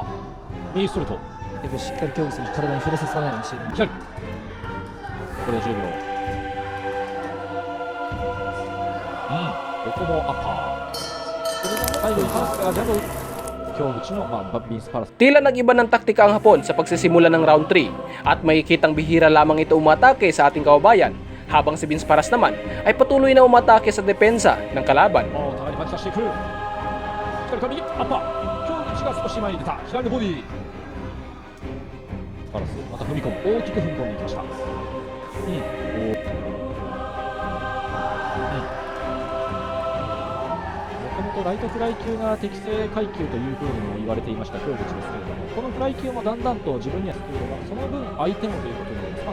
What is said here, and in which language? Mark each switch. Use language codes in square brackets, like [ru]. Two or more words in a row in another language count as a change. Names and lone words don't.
[ja] 右ストレート。やっぱりしっかり京口選手体に触れさせないようにしている。左。これで10秒。ここもアッパー。最後にパスがジャブ。京口のビンスパラス。 [tl] Tila nag-iba ng taktika ang Hapon sa pagsisimula ng round 3 at makikitang bihira lamang ito umatake sa ating kababayan habang si Vince Paras naman ay patuloy na umatake sa depensa ng kalaban. [ja] お互いにパンチ出していく。左から右、アッパー。京口が少し前に出た。左のボディ。スパラス、また踏み込む。大きく踏み込んでいきました。もともとライトフライ級が適正階級というふうにも言われていました京口ですけれども、このフライ級もだんだんと自分にはスキルが、その分相手もということになります。